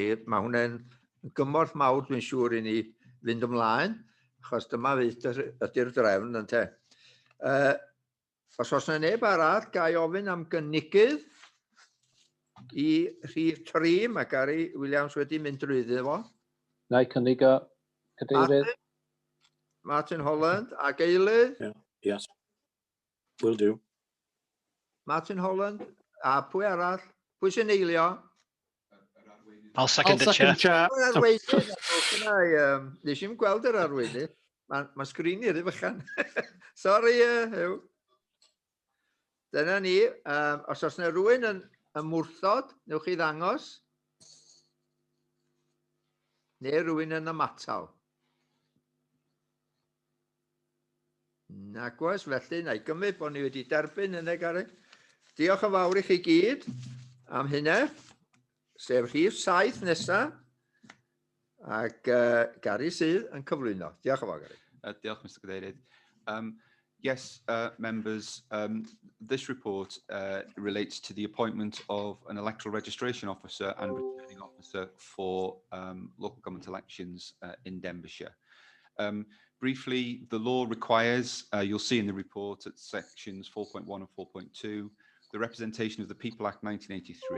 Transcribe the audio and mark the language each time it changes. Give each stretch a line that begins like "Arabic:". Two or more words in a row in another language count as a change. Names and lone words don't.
Welsh: Mae hwnna'n gymorth mawr, dwi'n siŵr, i ni fynd ymlaen, achos dyma ydy'r drefn, ynte. Os oes yna neb arall, ga i ofyn am gynigydd I rhif 3, mae Gary Williams wedi mynd drwyddo fo. Na i cynnig o, Cadeirydd. Martin Holland, ac eilydd?
English: Yes, will do.
Welsh: Martin Holland, a pwy arall? Pwy sy'n eilio?
English: I'll second it, Chair.
Welsh: Arweinydd, nes i'n gweld yr arweinydd. Mae sgrin i'r fychan. Sorry, Hyw. Dyna ni, os oes yna rhywun yn mwrthod, newch chi ddangos. Neu rhywun yn ymatal. Nag oes, felly, na i gymryd bod ni wedi derbyn yna, Gary. Diolch yn fawr i chi gyd am hynny, sef rhif 7 nesaf, ac Gary sydd yn cyflwyno. Diolch yn fawr, Gary. Diolch, Mr. Cadeirydd.
English: Yes, members, this report relates to the appointment of an electoral registration officer and returning officer for local government elections in Denbighshire. Briefly, the law requires, you'll see in the report at sections 4.1 and 4.2, the Representation of the People Act 1983.